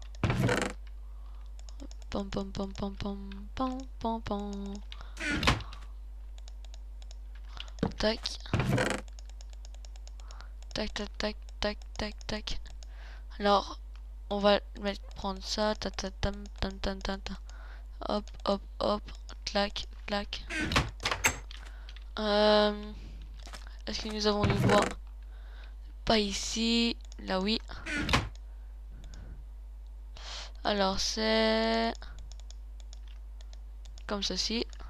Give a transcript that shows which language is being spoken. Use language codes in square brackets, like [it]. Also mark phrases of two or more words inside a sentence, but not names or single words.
[fr] Pom pom pom pom pom pom pom pom. Tac. Tac tac tac tac tac tac. Alors, on va prendre ça. Ta ta tam tam tam tam tam. Hop hop hop. Clac clac. Est-ce que nous avons du bois? Pas ici. Là oui. Alors c'est comme ceci.